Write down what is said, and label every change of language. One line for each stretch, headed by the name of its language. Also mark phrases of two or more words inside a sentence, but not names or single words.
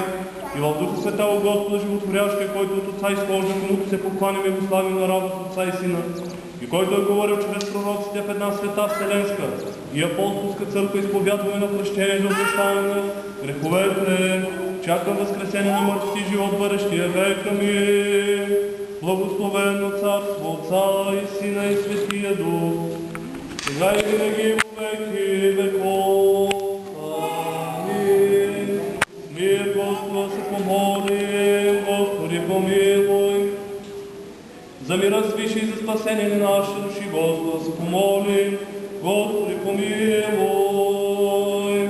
Bulgarian: И в Духа Света от Господа животворящия, който от Отца изхожда, комуто се покланяме и го славим на радост Отца и Сина, и който е говорил чрез пророците в една света вселенска и апостолска църква, изповядваме на прощение за отпущаване на греховете, чакам възкресение на мъртвите и живот бъдещия век. Амин. Благословено царство Отца и Сина и Светия Дух, сега и винаги
Church Slavic: во веки веков.
Bulgarian: Амин. Ние Господа се помолим, Господи помилуй. За мира свиши и за спасение на нашите души, Господа се помолим, Господи помилуй.